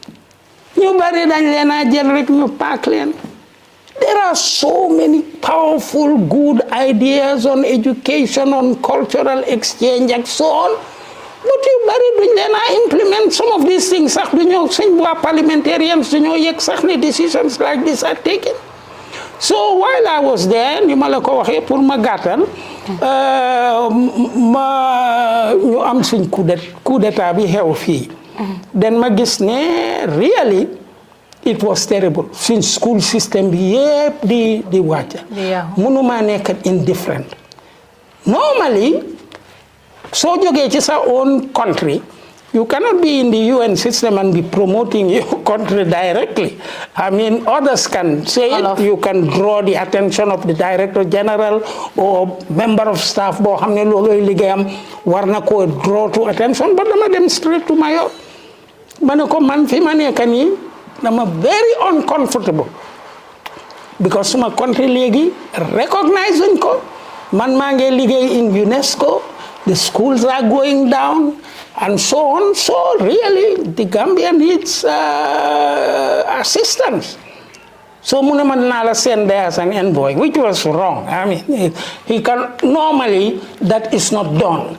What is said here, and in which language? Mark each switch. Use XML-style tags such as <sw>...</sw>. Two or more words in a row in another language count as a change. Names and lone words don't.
<en>There are so many powerful, good ideas on education, on cultural exchange, and so on. But you implement some of these things. Parliamentarians, decisions like this are taken. So while I was there,</en> <wo>ñu pour ma gàttal ñu am suñ</wo> <fr>coup d'état</fr> <wo>bi xew fii.</wo> <en>Then</en> <wo>ma gis ne</wo> <en>really it was terrible.</en> <wo>Suñ</wo> <en>school system</en> <wo>bi yépp di wàcc. Mënuma nekk indifferent.</wo> <en>Normally, so</en> <wo>jógee ci sa</wo> <en>own country, you cannot be in the UN system and be promoting your country directly. I mean, others can say it. You can draw the attention of the Director General or member of staff.</en> <wo>Bo xamne loloy ligéyam war na ko</wo> <en>draw to attention,</en> <wo>but dama dem</wo> <en>straight to my own.</en> <wo>Mané ko man fi ma nekk nii dama</wo> <en>very uncomfortable</en> <wo>because suma country léegi recognize ko man maa ngi liggéey</wo> <en>in UNESCO. The schools are going down, and so on. So really, the Gambia needs assistance. So Munamanala sent there as an envoy, which was wrong. I mean, he can normally that is not done.</en>